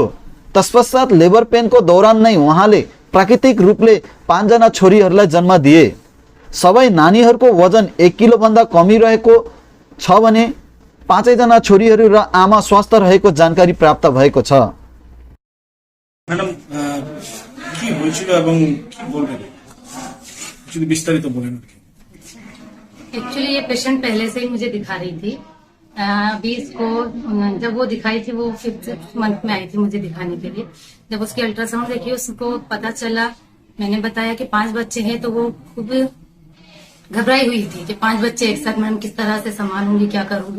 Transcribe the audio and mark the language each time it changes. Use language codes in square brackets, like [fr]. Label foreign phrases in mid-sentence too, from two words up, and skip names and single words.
[ne] तत्पश्चात लेबर पेनको दौरान नै उहाँले प्राकृतिक रूपले 5 जना छोरीहरूलाई जन्म दिए। सबै नानीहरूको वजन 1 किलो भन्दा कमी रहेको छ भने 5 जना छोरीहरू र आमा स्वस्थ रहेको जानकारी प्राप्त भएको छ। [bn] ম্যাডাম কি হয়েছিল এবং কি বলবেন, যদি বিস্তারিত বলেন। [hi] एक्चुअली ये पेशेंट पहले से ही मुझे दिखा रही थी। अभी इसको जब वो दिखाई थी वो 5th मंथ में आई थी मुझे दिखाने के लिए। जब उसकी अल्ट्रासाउंड देखी उसको पता चला, मैंने बताया कि 5 बच्चे हैं, तो वो खूब घबराई हुई थी कि 5 बच्चे एक साथ मैम किस तरह से संभालूंगी, क्या करूंगी।